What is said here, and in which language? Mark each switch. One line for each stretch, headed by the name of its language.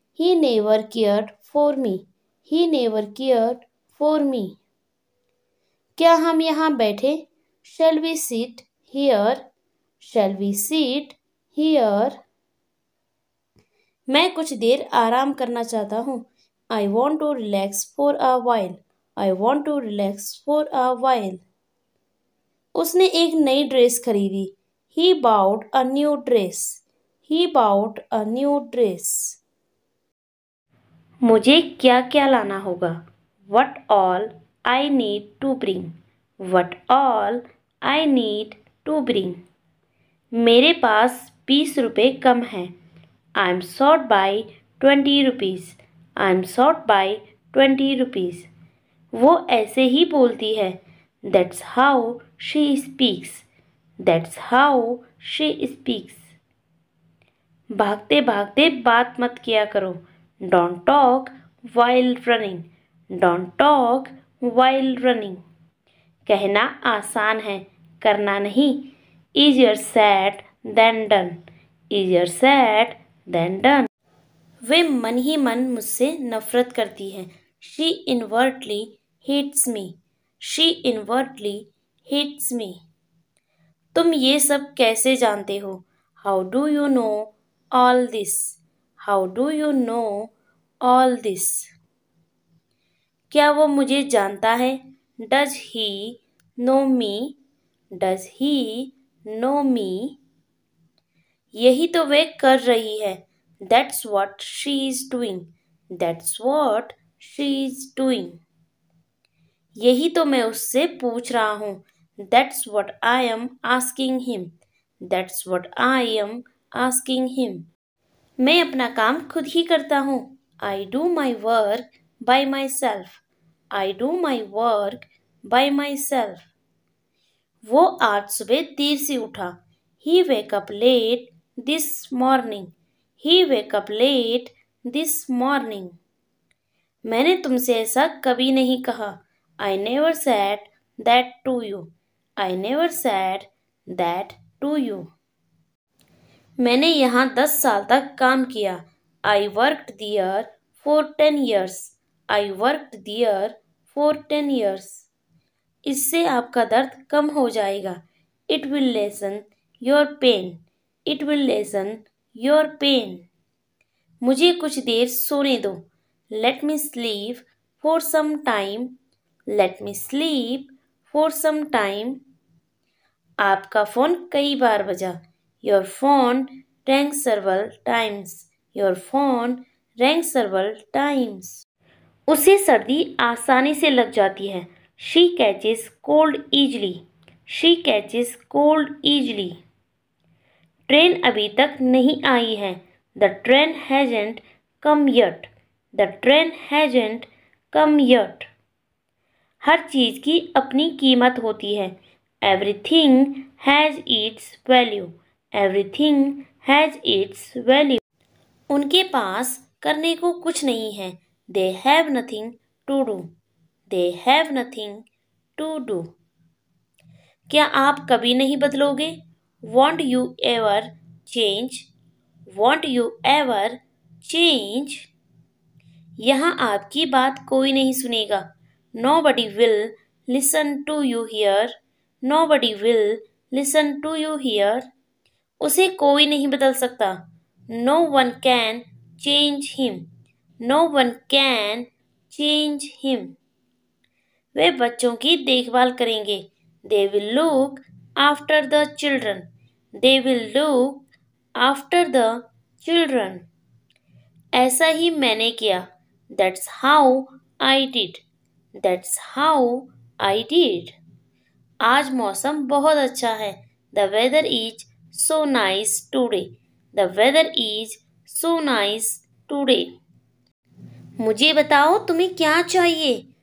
English: He never cared for me. He never cared for me.
Hindi: क्या हम यहाँ बैठे?
English: Shall we sit here? Shall we sit here?
Hindi: मैं कुछ देर आराम करना चाहता हूँ।
English: I want to relax for a while. I want to relax for a while.
Hindi: उसने एक नई ड्रेस खरीदी।
English: He bought a new dress. He bought a new dress.
Hindi: मुझे क्या क्या लाना होगा?
English: What all I need to bring. What all I need to bring.
Hindi: मेरे पास 20 रुपये कम हैं।
English: I am short by 20 rupees. I am short by 20 rupees.
Hindi: वो ऐसे ही बोलती है।
English: That's how she speaks. That's how she speaks.
Hindi: भागते भागते बात मत किया करो।
English: Don't talk while running. Don't talk while running.
Hindi: कहना आसान है, करना नहीं।
English: Easier said than done. Easier said than done.
Hindi: वे मन ही मन मुझसे नफरत करती है।
English: She inwardly hates me. She inwardly hates me.
Hindi: तुम ये सब कैसे जानते हो?
English: How do you know all this? How do you know all this?
Hindi: क्या वो मुझे जानता है?
English: Does he know me? Does he know me?
Hindi: यही तो वे कर रही है।
English: That's what she is doing. That's what she is doing.
Hindi: यही तो मैं उससे पूछ रहा हूँ।
English: That's what I am asking him. That's what I am asking him.
Hindi: मैं अपना काम खुद ही करता हूँ।
English: I do my work by myself. I do my work by myself.
Hindi: वो आज सुबह देर से उठा।
English: He wake up late this morning. He wake up late this morning.
Hindi: मैंने तुमसे ऐसा कभी नहीं कहा।
English: I never said that to you. I never said that to you.
Hindi: मैंने यहाँ 10 साल तक काम किया।
English: I worked there for 10 years. I worked there for 10 years.
Hindi: इससे आपका दर्द कम हो जाएगा।
English: It will lessen your pain. It will lessen your pain.
Hindi: मुझे कुछ देर सोने दो।
English: Let me sleep for some time. Let me sleep for some time.
Hindi: आपका फ़ोन कई बार बजा।
English: Your phone rang several times. Your phone rang several times.
Hindi: उसे सर्दी आसानी से लग जाती है।
English: She catches cold easily. She catches cold easily.
Hindi: Train अभी तक नहीं आई है।
English: The train hasn't come yet. The train hasn't come yet.
Hindi: हर चीज़ की अपनी कीमत होती है।
English: Everything has its value. Everything has its value.
Hindi: उनके पास करने को कुछ नहीं है।
English: They have nothing to do. They have nothing to do.
Hindi: क्या आप कभी नहीं बदलोगे?
English: Won't you ever change? Won't you ever change?
Hindi: यहाँ आपकी बात कोई नहीं सुनेगा.
English: Nobody will listen to you here. Nobody will listen to you here.
Hindi: उसे कोई नहीं बदल सकता.
English: No one can change him. No one can change him.
Hindi: वे बच्चों की देखभाल करेंगे.
English: They will look after the children. They will look after the children.
Hindi: ऐसा ही मैंने किया.
English: That's how I did. That's how I did.
Hindi: आज मौसम बहुत अच्छा है.
English: The weather is so nice today. The weather is so nice today.
Hindi: मुझे बताओ तुम्हें क्या चाहिए.